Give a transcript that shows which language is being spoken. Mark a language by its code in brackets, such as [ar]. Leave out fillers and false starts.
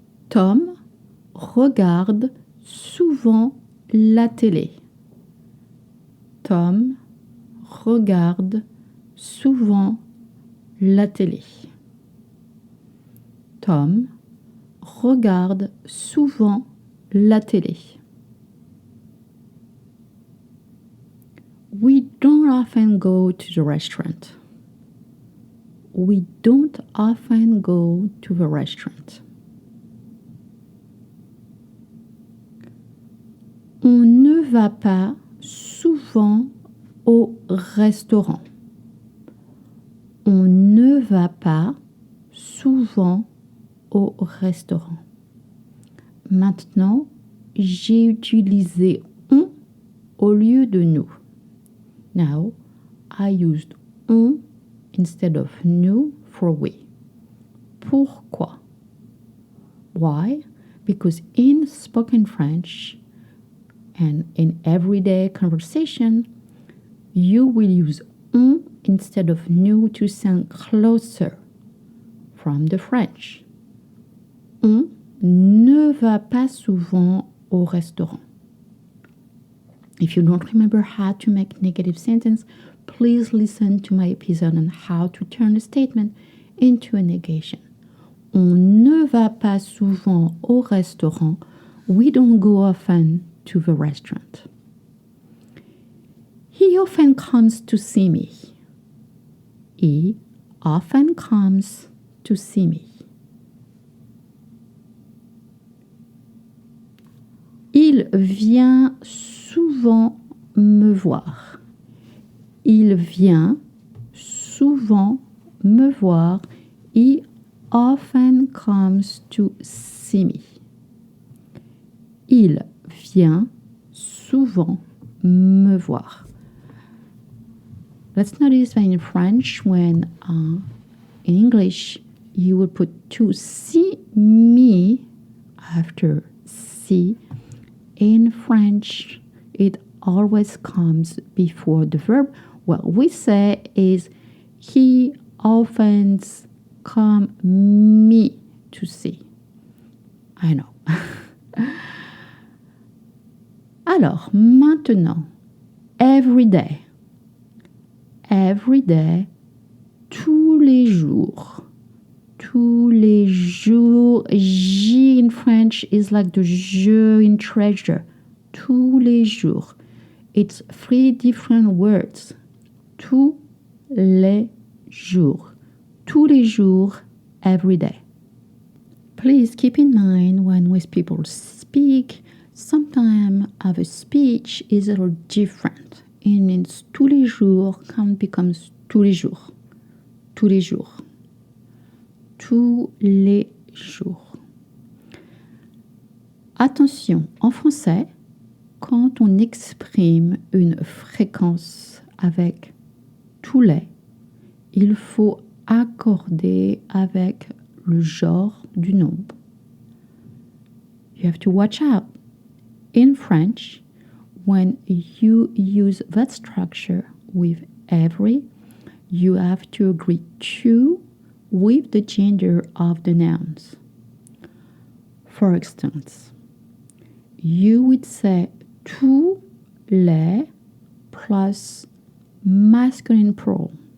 [fr] Tom regarde souvent la télé. Tom regarde souvent la télé. Tom regarde souvent la télé. [en] We don't often go to the restaurant. We don't often go to the restaurant. [fr] On ne va pas souvent au restaurant. On ne va pas souvent au restaurant. Maintenant, j'ai utilisé on au lieu de nous. [en] Now, I used on instead of nous for we. [fr] Pourquoi? [en] Why? Because in spoken French and in everyday conversation, you will use on instead of nous to sound closer from the French. [fr] On ne va pas souvent au restaurant. [en] If you don't remember how to make negative sentence, please listen to my episode on how to turn a statement into a negation. [fr] On ne va pas souvent au restaurant. [en] We don't go often to the restaurant. He often comes to see me. He often comes to see me. [fr] Il vient souvent me voir. Il vient souvent me voir. [en] He often comes to see me. [fr] Il vient souvent me voir. [en] Let's notice that in French, when in English, you would put to see me after see. In French, it always comes before the verb. What we say is he often comes me to see. I know. [fr] Alors, maintenant, [en] every day. Every day, [fr] tous les jours. Tous les jours. [en] J in French is like the je in treasure. [fr] Tous les jours. [en] It's 3 different words. [fr] Tous les jours. Tous les jours, [en] every day. Please keep in mind when with people speak, sometimes our speech is a little different. It means tous les jours can becomes tous les jours. [fr] Tous les jours. Tous les jours. Attention, en français, quand on exprime une fréquence avec tous les, il faut accorder avec le genre du nombre. [en] You have to watch out. In French, when you use that structure with every, you have to agree to with the gender of the nouns. For instance, you would say tous les plus masculine plural.